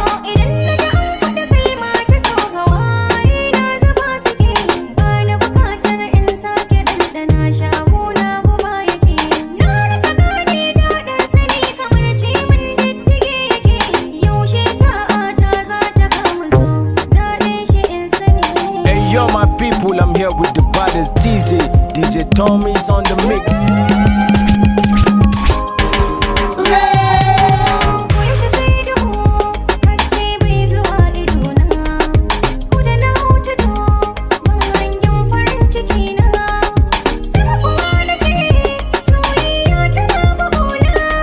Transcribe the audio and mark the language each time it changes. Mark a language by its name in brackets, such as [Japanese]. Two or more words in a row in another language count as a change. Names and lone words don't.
[Hausa] Idan na ji an faɗi kalma ta so, hawaye na zuba suke. Ba na buƙatar in sake ɗanɗana shi, abuna guba yake. Na rasa gane daɗin sani, kamar ciwon diddige yake. Yaushe sa'a ta za ta kama so, daɗin shi in sani. [English] Hey, yo, my people, I'm here with the baddest D J. D J Tommy's on the mix. [Hausa] Koyaushe sai duhu, haske bai zuwa idona. Ko da na wuce duhu, ban hangen farin ciki na. Sai kuma na ce, soyayya tana buguna.